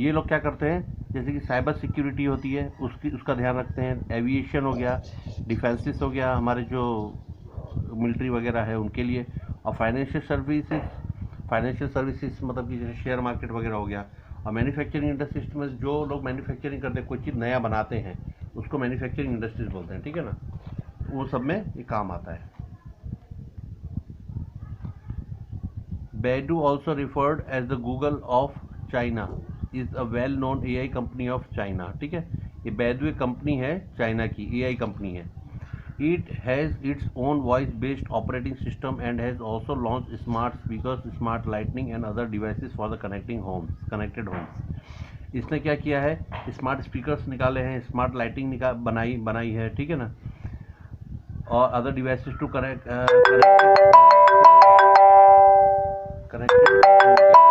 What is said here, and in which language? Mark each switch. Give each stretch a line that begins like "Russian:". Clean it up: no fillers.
Hindi: ये लोग क्या करते हैं, जैसे कि साइबर सिक्योरिटी होती है उसका ध्यान रखते हैं, एविएशन हो गया, डिफेंसिस हो गया, हमारे जो मिलिट्री वगैरह है उनके लिए, और फाइनेंशियल सर्विसेज मतलब कि जैसे शेयर मार्केट वगैरह हो गया, और मैन्युफैक्चरिंग इंडस्ट्रीज में जो लोग मैन्युफैक्चरिंग करते हैं, कोई चीज़ नया बनाते हैं उसको मैन्युफैक्चरिंग इंडस्ट्रीज बोलते हैं। ठीक है ना, वो सब में ये काम आता है।
English: Baidu also referred as the Google of China is a well known AI company of China।
Hindi: ठीक है, ये बैडू एक कंपनी है, चाइना की AI कंपनी है।
English: It has its own voice-based operating system and has also launched smart speakers, smart lighting and other devices for the connected homes।
Hindi: इसने क्या किया है, स्मार्ट स्पीकर्स निकाले हैं, स्मार्ट लाइटिंग बनाई है, ठीक है ना, और
English: other devices to connected